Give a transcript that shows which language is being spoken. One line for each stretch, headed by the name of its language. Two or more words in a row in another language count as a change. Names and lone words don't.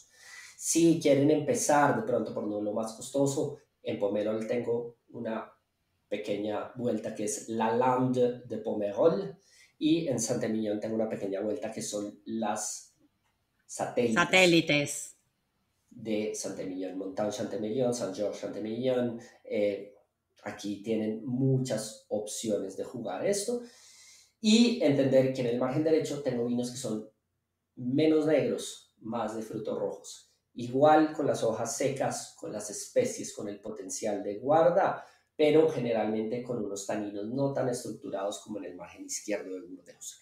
Spanish: Si quieren empezar de pronto por no lo más costoso, en Pomerol tengo una pequeña vuelta que es la Lande de Pomerol, y en Saint-Emilion tengo una pequeña vuelta que son las satélites de Saint-Emilion, Montagne Saint-Emilion, Saint-Georges Saint-Emilion. Aquí tienen muchas opciones de jugar esto y entender que en el margen derecho tengo vinos que son menos negros, más de frutos rojos. Igual con las hojas secas, con las especies, con el potencial de guarda, pero generalmente con unos taninos no tan estructurados como en el margen izquierdo de Burdeos.